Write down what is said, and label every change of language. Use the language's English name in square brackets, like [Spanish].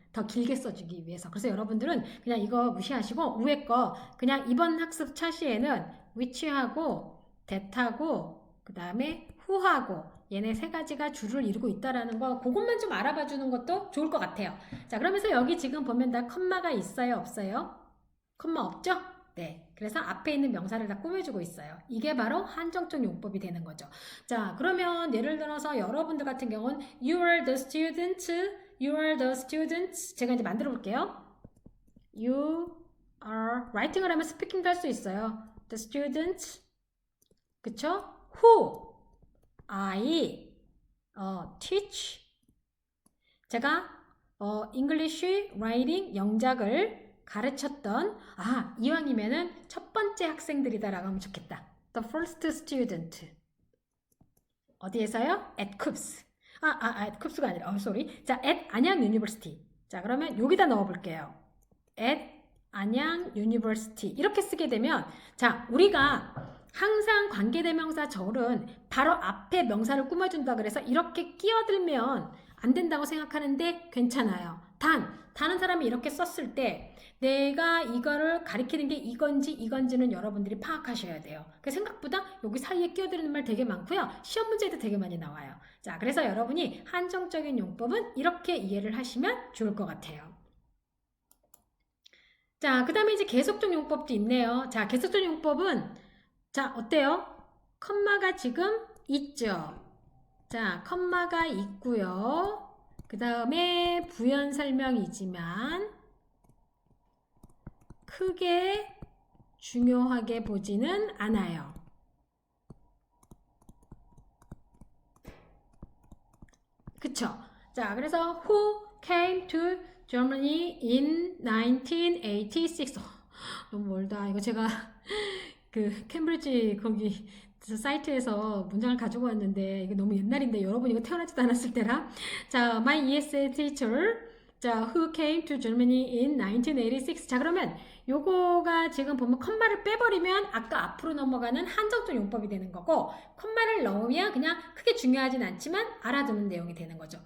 [Korean] 더 길게 써주기 위해서. 그래서 여러분들은 그냥 이거 무시하시고 위에 거 그냥 이번 학습 차시에는 which하고 that하고 그 다음에 who하고 얘네 세 가지가 줄을 이루고 있다라는 거 그것만 좀 알아봐 주는 것도 좋을 것 같아요. 자, 그러면서 여기 지금 보면 다 컴마가 있어요, 없어요? 컴마 없죠? 네. 그래서 앞에 있는 명사를 다 꾸며주고 있어요. 이게 바로 한정적 용법이 되는 거죠. 자, 그러면 예를 들어서 여러분들 같은 경우는 [English] You are the student, You are the student. [Korean] 제가 이제 만들어 볼게요. You are writing을 하면 스피킹도 할 수 있어요. [English] The student, 그쵸? Who, I, teach. [Korean] 제가 English writing 영작을 가르쳤던 이왕이면은 첫 번째 학생들이다라고 하면 좋겠다. [English] The first student. 어디에서요? At CUPS. [Korean] at CUPS가 아니라 sorry. 자, [English] at 안양 University. [Korean] 자, 그러면 여기다 넣어볼게요. [English] at 안양 University. [Korean] 이렇게 쓰게 되면 자, 우리가 항상 관계대명사 절은 바로 앞에 명사를 꾸며준다 그래서 이렇게 끼어들면 안 된다고 생각하는데 괜찮아요. 다른 사람이 이렇게 썼을 때 내가 이거를 가리키는 게 이건지는 여러분들이 파악하셔야 돼요. 생각보다 여기 사이에 끼어드는 말 되게 많고요. 시험 문제도 되게 많이 나와요. 자, 그래서 여러분이 한정적인 용법은 이렇게 이해를 하시면 좋을 것 같아요. 자, 그 다음에 이제 계속적 용법도 있네요. 자, 계속적 용법은 자, 어때요? 컴마가 지금 있죠? 자, 컴마가 있고요. 그 다음에 부연 설명이지만 크게 중요하게 보지는 않아요. 그쵸? [English] 자, 그래서 Who came to Germany in 1986? [Korean] 너무 멀다. 이거 제가 그 캠브리지 거기 사이트에서 문장을 가지고 왔는데 이게 너무 옛날인데 여러분 이거 태어나지도 않았을 때라. [English] 자, my ESL teacher. 자, who came to Germany in 1986. [Korean] 자, 그러면 요거가 지금 보면 컴마를 빼버리면 아까 앞으로 넘어가는 한정적 용법이 되는 거고 컴마를 넣으면 그냥 크게 중요하진 않지만 알아두는 내용이 되는 거죠.